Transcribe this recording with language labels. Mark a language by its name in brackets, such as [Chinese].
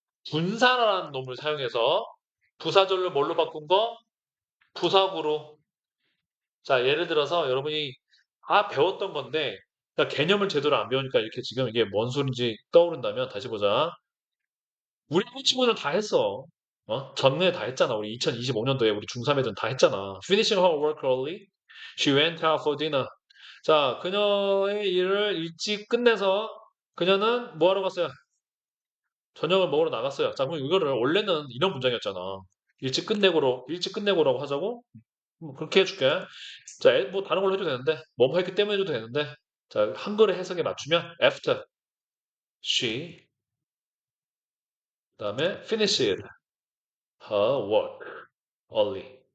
[Korean] 분사라는 놈을 사용해서 부사절로 뭘로 바꾼 거? 부사구로. 자, 예를 들어서 여러분이 배웠던 건데 그러니까 개념을 제대로 안 배우니까 이렇게 지금 이게 뭔 소린지 떠오른다면 다시 보자. 우리 친구들 다 했어. 전에 다 했잖아. 우리 2025년도에 우리 중3 애들은 다 했잖아. [English] Finishing her work early, she went out for dinner. [Korean] 자, 그녀의 일을 일찍 끝내서 그녀는 뭐 하러 갔어요? 저녁을 먹으러 나갔어요. 자, 그럼 이거를 원래는 이런 문장이었잖아. 일찍 끝내고라고 하자고? 그렇게 해줄게. 자, 뭐 다른 걸로 해도 되는데, 뭐뭐 했기 때문에 해도 되는데, 자, 한글의 해석에 맞추면 [English] after she, 그다음에 finished her work early.